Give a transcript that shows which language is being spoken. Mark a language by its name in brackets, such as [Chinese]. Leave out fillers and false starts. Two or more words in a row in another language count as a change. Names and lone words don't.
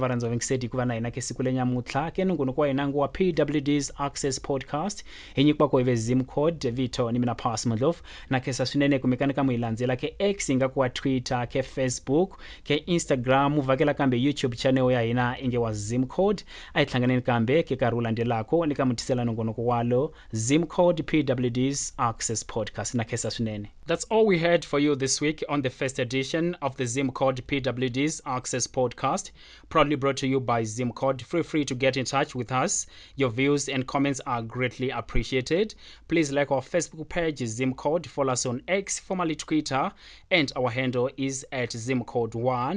[Tsonga] varhandza vengisedi kuva na hina ke siku lenyamutla ke nungunuko wa hina wa PWDs Access Podcast hi nyikiwako hi ZIMCODD vito ni mina Pass Modlof na khesa swinene kumekani ka muyilandzela ke X inga kuwa Twitter ke Facebook ke Instagram vhakela kambe YouTube channel ya hina inge wa ZIMCODD a hi hlanganeni kambe ke karhi wu landzelako ni ka mutisela nongonoko walo ZIMCODD PWDs Access Podcast na khesa swinene. [English] That's all we had for you this week on the first edition of the ZIMCODD PWDs Access Podcast, proudly brought to you by ZIMCODD. Feel free to get in touch with us. Your views and comments are greatly appreciated. Please like our Facebook page, ZIMCODD. Follow us on X, formerly Twitter, and our handle is at ZIMCODD1.